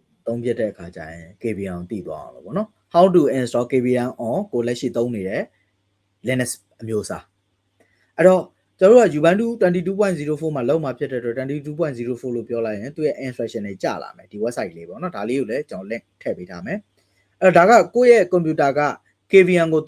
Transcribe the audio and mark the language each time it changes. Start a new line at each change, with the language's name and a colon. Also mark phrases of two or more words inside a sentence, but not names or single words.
Burmese: သုံးပြတဲ့အခါကျရင် KVM တည်သွားအောင်လို့ပေါ့နော်
English: how to install KVM on
Burmese: ကိုလက်ရှိသုံးနေတဲ့ Linux အမျိုးအစားအဲ့တော့ကျွန်တော်တို့က Ubuntu 22.04 မှာလောက်မှာဖြစ်တဲ့အတွက် 22.04 လို့ပြောလိုက်ရင်သူရဲ့ instruction တွေကြာလာမယ်ဒီ website လေးပေါ့နော်ဒါလေးကိုလည်းကျွန်တော် link ထည့်ပေးထားမယ်အဲ့တော့ဒါကကိုယ့်ရဲ့ computer က KVM ကို